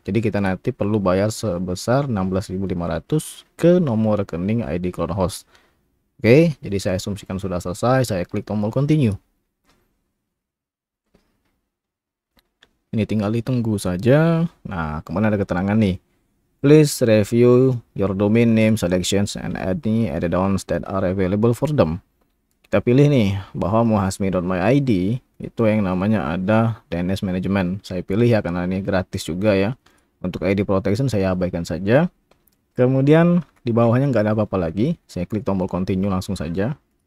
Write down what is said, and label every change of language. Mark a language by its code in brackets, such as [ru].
[id] Jadi kita nanti perlu bayar sebesar 16.500 ke nomor rekening ID CloudHost. Oke, jadi saya asumsikan sudah selesai, saya klik tombol continue. Ini tinggal ditunggu saja. Nah, kemudian ada keterangan nih. [en] Please review your domain name selections and any add-ons that are available for them. [id] Kita pilih nih bahwa muhasmi.my.id itu yang namanya ada DNS management. Saya pilih ya karena ini gratis juga ya. Untuk ID protection saya abaikan saja. Kemudian di bawahnya nggak ada apa-apa lagi. Saya klik tombol continue langsung saja.